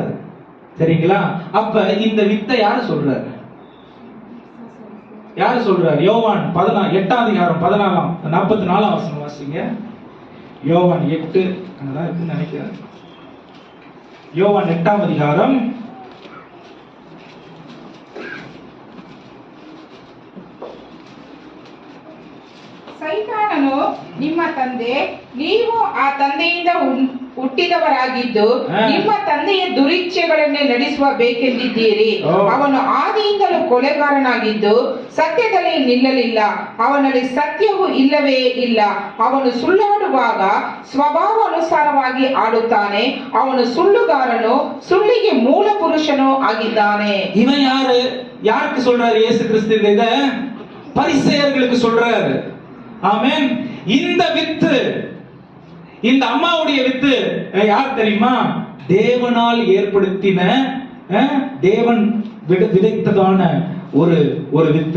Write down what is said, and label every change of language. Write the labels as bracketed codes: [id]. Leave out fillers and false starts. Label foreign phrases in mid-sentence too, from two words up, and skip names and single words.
[ta] சரிங்களா? அப்ப இந்த வித்தை யாரு சொல்றாரு? யாரு சொல்றாரு? யோவான் 8ஆம் அதிகாரம் 44ஆம் வசனம் வாசிங்க. யோவான் 8 அங்கதான் இருக்குன்னு நினைக்கிறேன். யோவான் 8ஆம் அதிகாரம் [kn] ಸೈತಾನನು ನಿಮ್ಮ ತಂದೆ, ನೀವು ಆ ತಂದೆಯಿಂದ ಹುಟ್ಟಿದವರಾಗಿದ್ದು ನಿಮ್ಮ ತಂದೆಯ ದುರಿಚ್ಛೆಗಳನ್ನೇ ನಡೆಸುವ ಬೇಕೆಂದಿದ್ದೀರಿ. ಅವನು ಆದಿಯಿಂದಲೂ ಕೊಲೆಗಾರನಾಗಿದ್ದು ಸತ್ಯದಲ್ಲಿ ನಿಲ್ಲಲಿಲ್ಲ, ಅವನಲ್ಲಿ ಸತ್ಯವು ಇಲ್ಲವೇ ಇಲ್ಲ. ಅವನು ಸುಳ್ಳಾಡುವಾಗ ಸ್ವಭಾವಾನುಸಾರವಾಗಿ ಆಡುತ್ತಾನೆ. ಅವನು ಸುಳ್ಳುಗಾರನು, ಸುಳ್ಳಿಗೆ ಮೂಲ ಪುರುಷನೂ ಆಗಿದ್ದಾನೆ. [ta] இவன் யாரு? யாருக்கு சொல்றாரு இயேசு கிறிஸ்து? இத பரிசேயர்களுக்கு சொல்றாரு. ஆமென். இந்த வித்து, இந்த அம்மாவுடைய வித்து யார் தெரியுமா? தேவனால் ஏற்படுத்தின, தேவன் விதைத்ததான ஒரு வித்து.